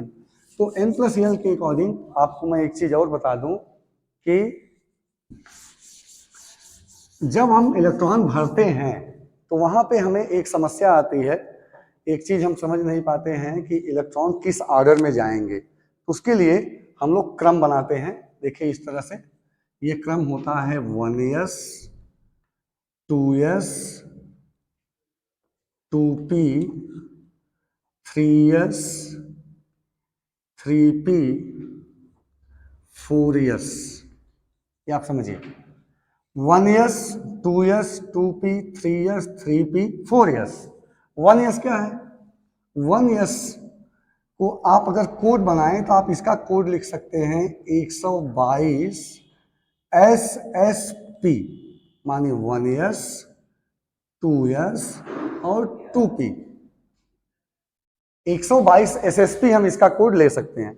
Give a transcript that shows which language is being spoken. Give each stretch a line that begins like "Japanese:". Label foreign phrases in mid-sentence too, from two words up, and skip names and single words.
Hindi: तो N+L के अकॉर्डिंग आपको मैं एक चीज और बता दूं कि जब हम इलेक्ट्रॉन भरते हैं तो वहां पे हमें एक समस्या आती है, एक चीज हम समझ नहीं पाते हैं कि इलेक्ट्रॉन किस ऑर्डर में जाएंगे। उसके लिए हम लोग क्रम बनाते हैं। देखिए इस तरह से ये क्रम होता है 1s 2s 2p 3s 3p 4s। ये आप समझिए 1s 2s 2p 3s 3p 4s। 1s क्या है? 1s को आप अगर कोड बनाएं तो आप इसका कोड लिख सकते हैं 122 SSP, माने 1s 2s और 2p। 122 SSP हम इसका कोड ले सकते हैं।